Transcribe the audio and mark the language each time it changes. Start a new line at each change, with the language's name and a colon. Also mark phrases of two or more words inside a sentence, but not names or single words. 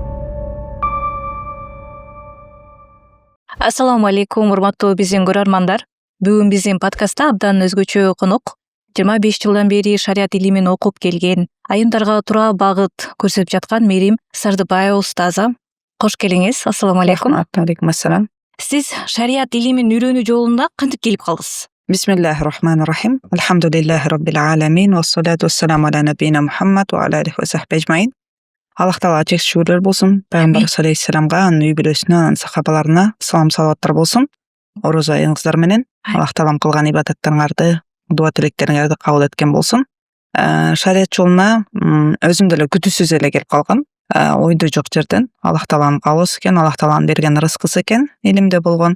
Kyrgyz: Ассаламу алейкум, урматтуу биздин көрөрмандар. Бүгүн биздин подкастта абдан өзгөчө конок 25 жылдан бери шарият илимин окуп келген, айымдарга туура багыт көрсөтүп жаткан Мерим Сардыбаева устаза. Кош келиңиз.
Arabic: السلام عليكم. عليكم السلام.
Kyrgyz: Сиз шарият илимин үйрөнүү жолунда кантип келип калдыңыз?
Arabic: بسم الله الرحمن الرحيم. الحمد لله رب العالمين والصلاة والسلام على نبينا محمد وعلى آله وصحبه أجمعين.
Kyrgyz: Аллах Таала чексиз шүгүрлөр болсун. Пайгамбарыбыз алейхиссаламга, анын үй бүлөсүнө, анын сахабаларына салам салаваттар болсун. Орозо айыңыздар менен Аллах Таалам кылган ибадаттарыңарды, дуа тилектериңерди кабыл эткен болсун. Шарият жолуна өзүм деле күтүүсүз эле келип калгам. Ойдо жок жерден Аллах Тааланын каалоосу экен, Аллах Тааланын берген рызкысы экен, элимде болгон.